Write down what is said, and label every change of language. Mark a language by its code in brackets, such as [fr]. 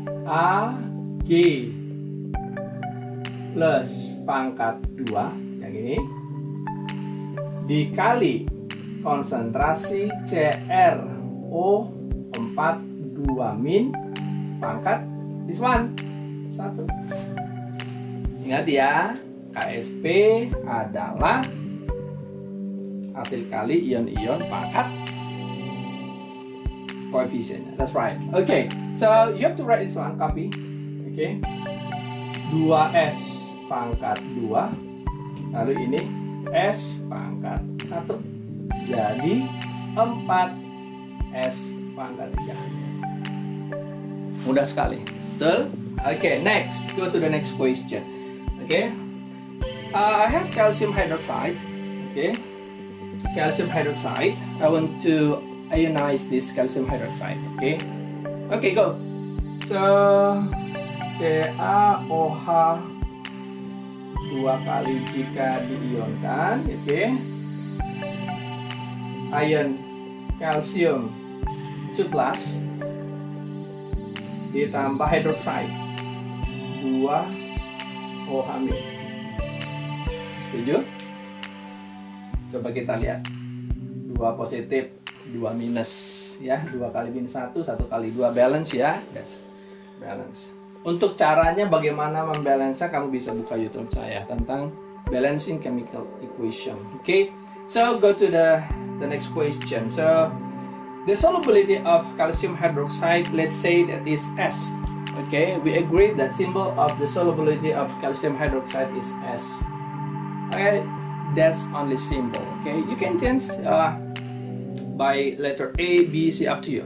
[id] Ag plus pangkat 2 yang ini dikali konsentrasi CrO4 2 min pangkat [en] this one [id] 1. Ingat ya, KSP adalah hasil kali ion-ion pangkat koefisiennya. [en] That's right. Okay, so you have to write this one, copy. [id] Okay, 2S pangkat 2, lalu ini S pangkat 1, jadi 4S pangkat 3. Mudah sekali, betul? [en] Okay, next, go to the next question. Okay, I have calcium hydroxide. Okay, calcium hydroxide. I want to ionize this calcium hydroxide. Okay, go. So [id] CaOH 2 kali jika diionkan, oke. Ion kalsium 2+ ditambah hidroksida 2OH-. Setuju? Coba kita lihat. 2 positif, 2 minus ya. 2 kali minus 1, 1 kali 2 balance ya. [en] That's balance. [id] Untuk caranya bagaimana membalance, kamu bisa buka YouTube saya tentang [en] balancing chemical equation. Okay, so go to the next question. So the solubility of calcium hydroxide, let's say that is S. Okay, we agree that symbol of the solubility of calcium hydroxide is S. Okay, that's only symbol. Okay, you can change by letter A, B, C, up to you.